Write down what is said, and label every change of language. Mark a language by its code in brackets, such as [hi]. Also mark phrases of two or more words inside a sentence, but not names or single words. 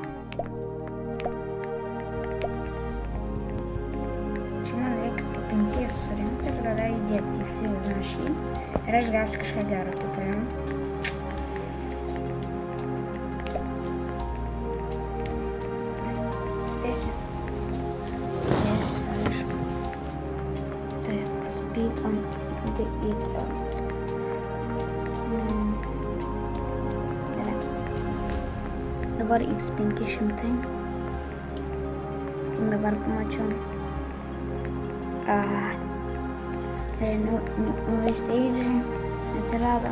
[lt] Čia man reikia po 5 surinkti ir tada įdėti į [en] fuse machine. [lt] Ir aš gausiu kažką gero, tai paėmu. Spėsiu. Aišku. Taip, [en] speed on the eater. [lt] Dabar X500. Dabar pamačiau. Nauji stage atsirado.